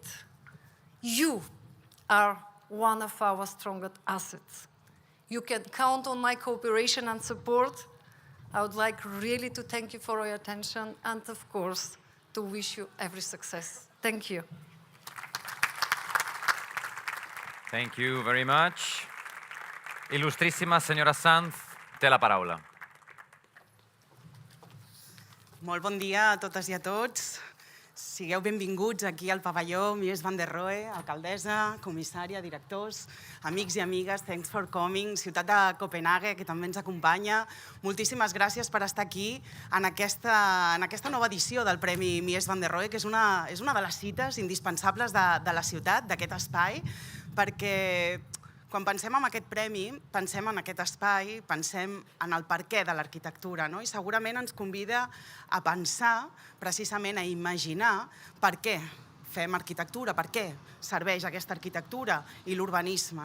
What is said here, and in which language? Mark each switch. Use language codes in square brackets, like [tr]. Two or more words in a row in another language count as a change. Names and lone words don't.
[en] You are one of our strongest assets. You can count on my cooperation and support. I would like really to thank you for your attention and, of course, to wish you every success. Thank you. Thank you very much. [ca] Il·lustríssima senyora Sanz, té la paraula. Molt bon dia a totes i a tots. Sigueu benvinguts aquí al pavelló Mies van der Rohe, alcaldessa, comissària, directors, amics i amigues, [en] thanks for coming, [ca] ciutat de Copenhague, que també ens acompanya. Moltíssimes gràcies per estar aquí en aquesta nova edició del Premi Mies van der Rohe, que és una de les cites indispensables de la ciutat, d'aquest espai, perquè quan pensem en aquest premi, pensem en aquest espai, pensem en el perquè de l'arquitectura, i segurament ens convida a pensar, precisament a imaginar per què fem arquitectura, per què serveix aquesta arquitectura i l'urbanisme.